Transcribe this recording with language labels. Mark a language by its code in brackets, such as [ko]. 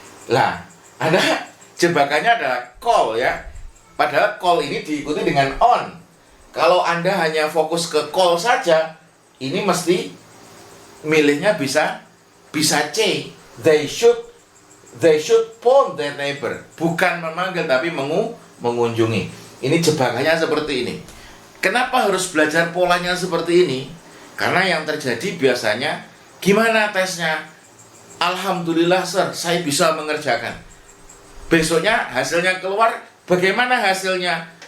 [id] Lah, Anda jebakannya adalah call ya. Padahal call ini diikuti dengan on. Kalau Anda hanya fokus ke call saja, ini mesti milihnya bisa C. [en] They should phone their neighbor. [id] Bukan memanggil tapi mengunjungi. Ini jebakannya seperti ini. Kenapa harus belajar polanya seperti ini? Karena yang terjadi biasanya, gimana tesnya? Alhamdulillah sir, saya bisa mengerjakan. Besoknya hasilnya keluar, bagaimana hasilnya?